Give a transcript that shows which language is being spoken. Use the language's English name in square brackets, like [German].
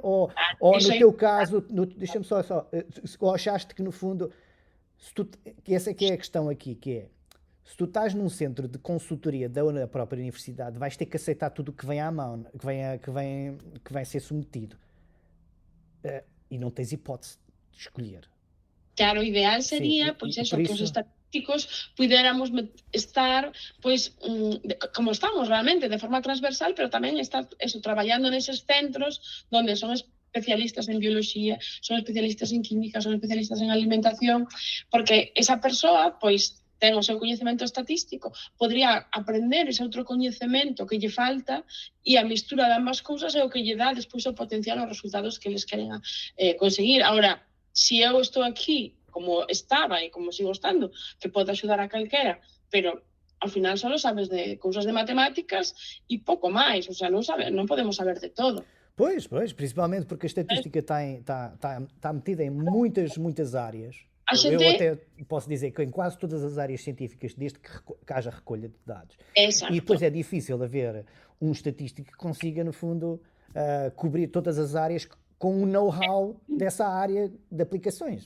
[Portuguese] Ou no teu caso, deixa-me só, ou achaste que no fundo, que essa é que é a questão aqui, que é, se tu estás num centro de consultoria da própria universidade, vais ter que aceitar tudo o que vem à mão, que vai ser submetido. E não tens hipótese de escolher. [Galician] Claro, o ideal sería, pois eso, que os estatísticos pudiéramos estar, pois, como estamos realmente, de forma transversal, pero tamén estar traballando neses centros donde son especialistas en biología, son especialistas en química, son especialistas en alimentación, porque esa persoa, pois, ten o seu coñecemento estatístico, podría aprender ese outro coñecemento que lle falta e a mistura de ambas cousas é o que lle dá despois o potencial aos resultados que eles queren conseguir. Ahora, se eu estou aquí como estaba e como sigo estando, que pode axudar a calquera, pero ao final só sabes de cousas de matemáticas e pouco máis, o sea, non podemos saber de todo. [Portuguese] Pois, principalmente porque a estatística está metida em muitas áreas. Eu até posso dizer que em quase todas as áreas científicas, desde que haja recolha de dados. Exato. E depois é difícil haver um estatístico que consiga, no fundo, cobrir todas as áreas com o know-how dessa área de aplicações.